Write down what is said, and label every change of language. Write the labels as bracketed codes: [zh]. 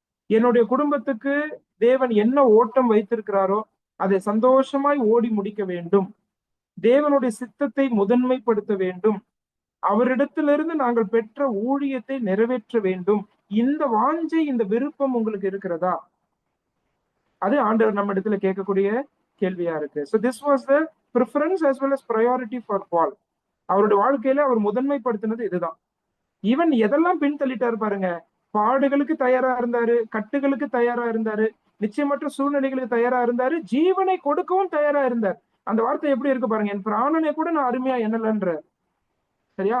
[ta] என்னுடைய குடும்பத்துக்கு தேவன் என்ன ஓட்டம் வைத்திருக்கிறாரோ அதை சந்தோஷமாய் ஓடி முடிக்க வேண்டும், தேவனுடைய சித்தத்தை முதன்மைப்படுத்த வேண்டும், அவரிடத்திலிருந்து நாங்கள் பெற்ற ஊழியத்தை நிறைவேற்ற வேண்டும், இந்த வாஞ்சை, இந்த விருப்பம் உங்களுக்கு இருக்கிறதா? அது ஆண்டவர் நம்ம இடத்துல கேட்கக்கூடிய கேள்வியா இருக்கு. [en] So this was the preference as well as priority for Paul. [ta] அவருடைய வாழ்க்கையில அவர் முதன்மைப்படுத்தினது இதுதான். ஈவன் எதெல்லாம் பின்தள்ளிட்டாரு பாருங்க. பாடுகளுக்கு தயாரா இருந்தாரு, கட்டுகளுக்கு தயாரா இருந்தாரு, நிச்சயமற்ற சூழ்நிலைகளுக்கு தயாரா இருந்தாரு, ஜீவனை கொடுக்கவும் தயாரா இருந்தார். அந்த வார்த்தை எப்படி இருக்கு பாருங்க, என் பிராணனை கூட நான் அருமையா எண்ணலன்ற. சரியா?